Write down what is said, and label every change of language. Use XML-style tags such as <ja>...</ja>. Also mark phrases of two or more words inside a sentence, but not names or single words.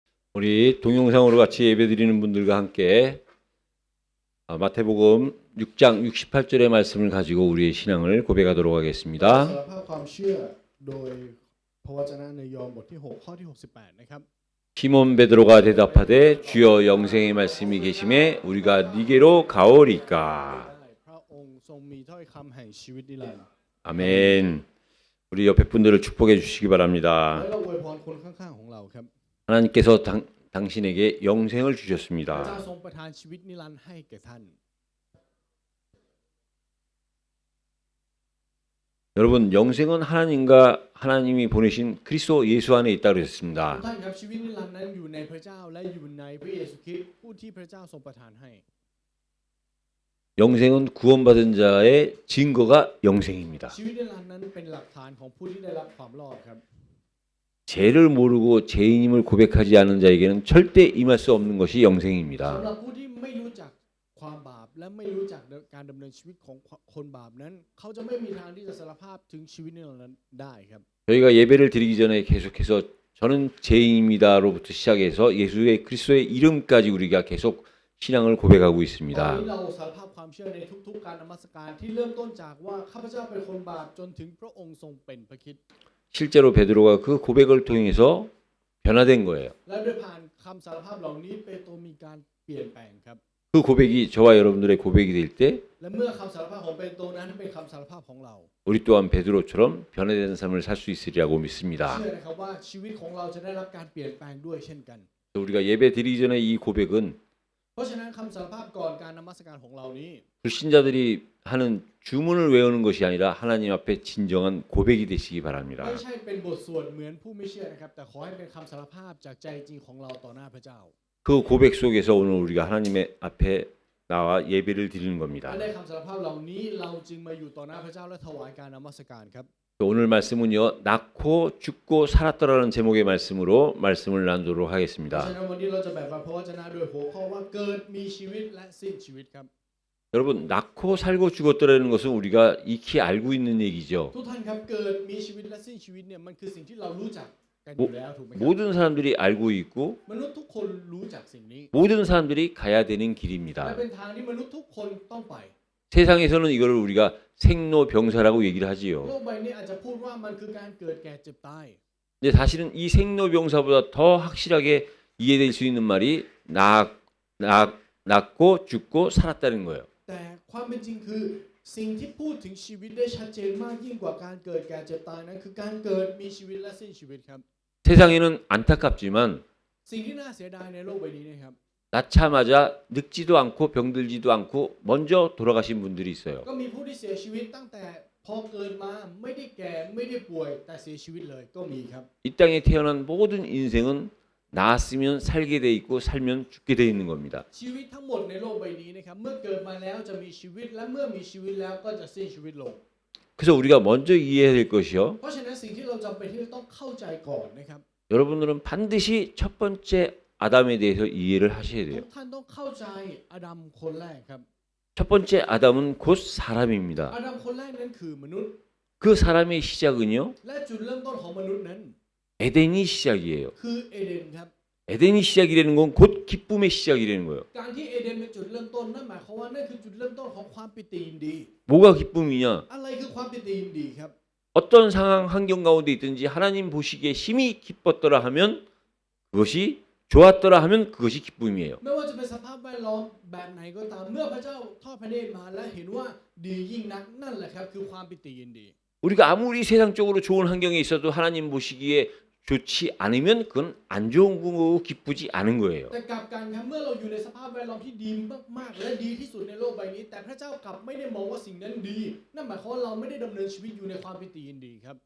<ko>우리 동영상으로 같이 예배드리는 분들과 함께 마태복음 6장 68절의 말씀을 가지고 우리의 신앙을 고백하도록</ko> <th>สาร</th> <ko>하겠습니다.</ko> <th>ภาพความเชื่อโดยพระวจนะในยอห์นบทที่6ข้อที่68นะครับ</th> <ko>시몬 베드로가 대답하되 주여 영생의 말씀이 계심에 우리가 니게로 가오리까.</ko> <th>พระองค์ทรงมีถ้อยคำแห่งชีวิตนิรันดร์</th> <ko>아멘. 우리 옆에 분들을 축복해 주시기</ko> <th>และ</th> <ko>바랍니다.</ko> <th>เราอวยพรคนข้างๆของเราครับ</th> <ko>하나님께서 당신에게 영생을</ko> <th>พระเจ้า</th> <ko>주셨습니다.</ko> <th>ทรงประทานชีวิตนิรันดร์ให้แก่ท่าน</th> <ko>여러분, 영생은 하나님과 하나님이 보내신 그리스도 예수 안에 있다고</ko> <th>ทุก</th> <ko>했습니다.</ko> <th>ท่านครับชีวิตนิรันดร์นั้นอยู่ในพระเจ้าและอยู่ในพระเยซูคริสต์ผู้ที่พระเจ้าทรงประทานให้</th> <ko>영생은 구원받은 자의 증거가 영생입니다.</ko> <th>ชีวิตนิรันดร์นั้นเป็นหลักฐานของผู้ที่ได้รับความรอดครับ</th> <ko>죄를 모르고 죄인임을 고백하지 않은 자에게는 절대 임할 수 없는 것이</ko> <th>สำห</th> <ko>영생입니다.</ko> <th>รับผู้ที่ไม่รู้จักความบาปและไม่รู้จักการดำเนินชีวิตของคนบาปนั้นเขาจะไม่มีทางที่จะสารภาพถึงชีวิตนิรันดร์นั้นได้ครับ</th> <ko>저희가 예배를 드리기 전에 계속해서 저는 죄인입니다로부터 시작해서 예수의 그리스도의 이름까지 우리가 계속 신앙을 고백하고</ko> <th>ตอน</th> <ko>있습니다.</ko> <th>นี้เราสารภาพความเชื่อในทุกๆการนมัสการที่เริ่มต้นจากว่าข้าพเจ้าเป็นคนบาปจนถึงพระองค์ทรงเป็นพระคริสต์</th> <ko>실제로 베드로가 그 고백을 통해서 변화된 거예요.</ko> <th>และด้วยผ่านคำสารภาพเหล่านี้เปโตรมีการเปลี่ยนแปลงครับ</th> <ko>그 고백이 저와 여러분들의 고백이 될 때</ko> <th>และเมื่อคำสารภาพของเปโตรนั้นเป็นคำสารภาพของเรา</th> <ko>우리 또한 베드로처럼 변화된 삶을 살 수 있으리라고 믿습니다.</ko> <th>เชื่อนะครับว่าชีวิตของเราจะได้รับการเปลี่ยนแปลงด้วยเช่นกัน</th> <ko>우리가 예배 드리기 전에 이 고백은</ko> <th>เพราะฉะนั้นคำสารภาพก่อนการนมัสการของเรานี้</th> <ko>불신자들이 하는 주문을 외우는 것이 아니라 하나님 앞에 진정한 고백이 되시기 바랍니다.</ko> <th>ไม่ใช่เป็นบทสวดเหมือนผู้ไม่เชื่อนะครับแต่ขอให้เป็นคำสารภาพจากใจจริงของเราต่อหน้าพระเจ้า</th> <ko>그 고백 속에서 오늘 우리가 하나님의 앞에 나와 예배를 드리는</ko> <th>และ</th> <ko>겁니다.</ko> <th>ในคำสารภาพเหล่านี้เราจึงมาอยู่ต่อหน้าพระเจ้าและถวายการนมัสการครับ</th> <ko>오늘 말씀은요, 낳고 죽고 살았더라는 제목의 말씀으로 말씀을 나누도록</ko> <th>เพราะ</th> <ko>하겠습니다.</ko> <th>ฉะนั้นวันนี้เราจะแบ่งปันพระวจนะด้วยหัวข้อว่าเกิดมีชีวิตและสิ้นชีวิตครับ</th> <ko>여러분, 낳고 살고 죽었더라는 것은 우리가 익히 알고 있는 얘기죠.</ko> <th>ทุกท่านครับเกิดมีชีวิตและสิ้นชีวิตเนี่ยมันคือสิ่งที่เรารู้จักกันอยู่แล้วถูกไหมครับ</th> <ko>모든 사람들이 알고 있고</ko> <th>มนุษย์ทุกคนรู้จักสิ่งนี้</th> <ko>모든 사람들이 가야 되는</ko> <th>และ</th> <ko>길입니다.</ko> <th>เป็นทางที่มนุษย์ทุกคนต้องไป</th> <ko>세상에서는 이거를 우리가 생로병사라고 얘기를</ko> <th>โล</th> <ko>하지요.</ko> <th>กใบนี้อาจจะพูดว่ามันคือการเกิดแก่เจ็บตาย</th> <ko>근데 사실은 이 생로병사보다 더 확실하게 이해될 수 있는 말이 낳고 죽고 살았다는 거예요.</ko> <th>แต่ความเป็นจริงคือสิ่งที่พูดถึงชีวิตได้ชัดเจนมากยิ่งกว่าการเกิดแก่เจ็บตายนั้นคือการเกิดมีชีวิตและสิ้นชีวิตครับ</th> <ko>세상에는 안타깝지만</ko> <th>สิ่งที่น่าเสียดายในโลกใบนี้นะครับ</th> <ko>낳자마자 늙지도 않고 병들지도 않고 먼저 돌아가신 분들이 있어요.</ko> <th>ก็มีผู้ที่เสียชีวิตตั้งแต่พอเกิดมาไม่ได้แก่ไม่ได้ป่วยแต่เสียชีวิตเลยก็มีครับ</th> <ko>이 땅에 태어난 모든 인생은 낳았으면 살게 돼 있고 살면 죽게 돼 있는 겁니다.</ko> <th>ชีวิตทั้งหมดในโลกใบนี้นะครับเมื่อเกิดมาแล้วจะมีชีวิตและเมื่อมีชีวิตแล้วก็จะสิ้นชีวิตลง</th> <ko>그래서 우리가 먼저 이해해야 될 것이요.</ko> <th>เพราะฉะนั้นสิ่งที่เราจำเป็นที่จะต้องเข้าใจก่อนนะครับ</th> <ko>여러분들은 반드시 첫 번째 아담에 대해서 이해를 하셔야</ko> <th>ทุ</th> <ko>돼요.</ko> <th>กท่านต้องเข้าใจอาดัมคนแรกครับ</th> <ko>첫 번째 아담은 곧 사람입니다.</ko> <th>อาดัมคนแรกนั้นคือมนุษย์</th> <ko>그 사람의 시작은요,</ko> <th>และจุดเริ่มต้นของมนุษย์นั้น</th> <ko>에덴이 시작이에요.</ko> <th>คือเอเดนครับ</th> <ko>에덴이 시작이라는 건 곧 기쁨의 시작이라는 거예요.</ko> <th>การที่เอเดนเป็นจุดเริ่มต้นนั่นหมายความว่านั่นคือจุดเริ่มต้นของความปิติยินดี</th> <ko>뭐가 기쁨이냐?</ko> <th>อะไรคือความปิติยินดีครับ</th> <ko>어떤 상황 환경 가운데 있든지 하나님 보시기에 힘이 기뻤더라 하면 그것이 좋았더라 하면 그것이 기쁨이에요.</ko> <th>ไม่ว่าจะเป็นสภาพแวดล้อมแบบไหนก็ตามเมื่อพระเจ้าทอดพระเนตรมาและเห็นว่าดียิ่งนักนั่นแหละครับคือความปิติยินดี</th> <ko>우리가 아무리 세상적으로 좋은 환경에 있어도 하나님 보시기에 좋지 않으면 그건 안 좋은 거고 기쁘지 않은 거예요.</ko> <th>แต่กลับกันครับเมื่อเราอยู่ในสภาพแวดล้อมที่ดีมากๆและดีที่สุดในโลกใบนี้แต่พระเจ้ากลับไม่ได้มองว่าสิ่งนั้นดีนั่นหมายความว่าเราไม่ได้ดำเนินชีวิตอยู่ในความปิติยินดีครับ</th>